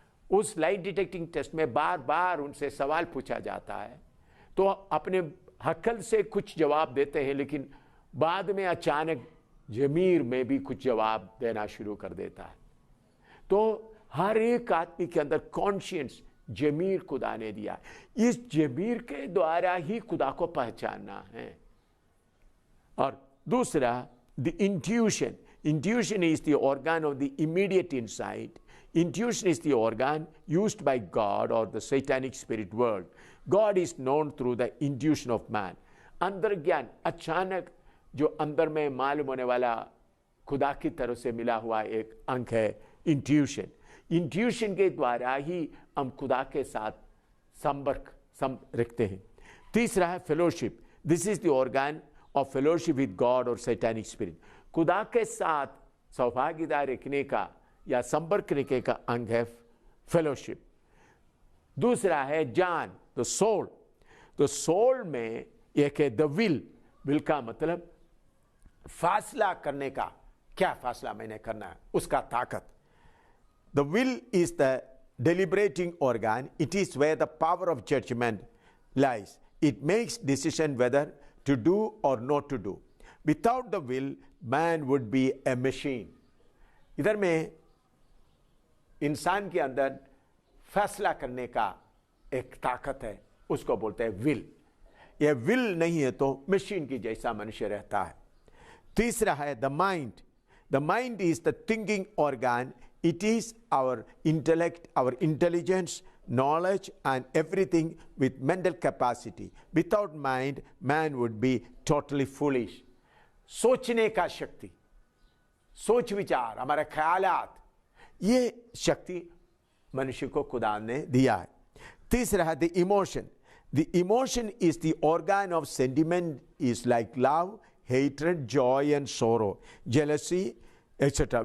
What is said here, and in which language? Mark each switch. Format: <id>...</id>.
<hi>उस लाई detecting test में बार बार उनसे सवाल पूछा जाता है, तो अपने अक्ल से कुछ जवाब देते हैं, लेकिन बाद में अचानक जमीर में भी कुछ जवाब देना शुरू कर देता है। तो हर एक आदमी के अंदर कॉन्शियंस, जमीर खुदा ने दिया। इस जमीर के द्वारा ही खुदा को पहचानना है। और दूसरा, the intuition.</hi> <en>Intuition is the organ of the immediate insight. Intuition is the organ used by God or the satanic spirit world. God is known through the intuition of man.</en> <hi>अंदर ज्ञान, अचानक जो अंदर में मालूम होने वाला खुदा की तरफ से मिला हुआ एक अंक है इंट्यूशन। इंट्यूशन के द्वारा ही हम खुदा के साथ संपर्क रखते हैं। तीसरा है</hi> <en>Fellowship. This is the organ of fellowship with God और satanic spirit.</en> <hi>खुदा के साथ सौभाग्यता रखने का या संपर्क रखने का अंग है फेलोशिप। दूसरा है जान, द सोल। तो सोल में एक है द विल। विल का मतलब फासला करने का, क्या फासला मैंने करना है, उसका ताकत।</hi> <en>The will is the deliberating organ. It is where the power of judgment lies. It makes decision whether to do or not to do. Without the will, man would be a machine.</en> <hi>इधर में इंसान के अंदर फैसला करने का एक ताकत है, उसको बोलते हैं विल। यह विल नहीं है तो मशीन की जैसा मनुष्य रहता है। तीसरा है the mind.</hi> <en>The mind is the thinking organ. It is our intellect, our intelligence, knowledge, and everything with mental capacity. Without mind, man would be totally foolish.</en> <hi>सोचने का शक्ति, सोच विचार, हमारे ख्यालात, ये शक्ति मनुष्य को खुदा ने दिया है। तीसरा है</hi> <en>the emotion. The emotion is the organ of sentiment, is like love, hatred, joy, and sorrow, jealousy, etc.</en>